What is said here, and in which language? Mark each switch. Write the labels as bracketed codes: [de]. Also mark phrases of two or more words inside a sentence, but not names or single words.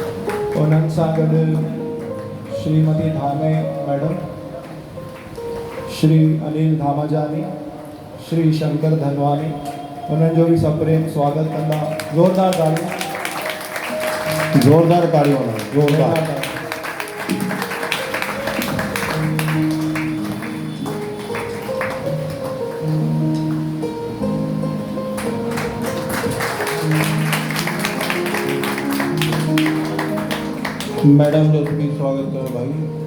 [sd] उन्हनि सां गॾु श्रीमती धामे मैडम श्री अनिल धामाजानी, श्री शंकर धनवानी, उन्हनि जो बि सप्रेम स्वागत कंदा। ज़ोरदार तालियूं। [hi] जोरदार तालियों जोरदार। मैडम जो भी स्वागत करो भाई।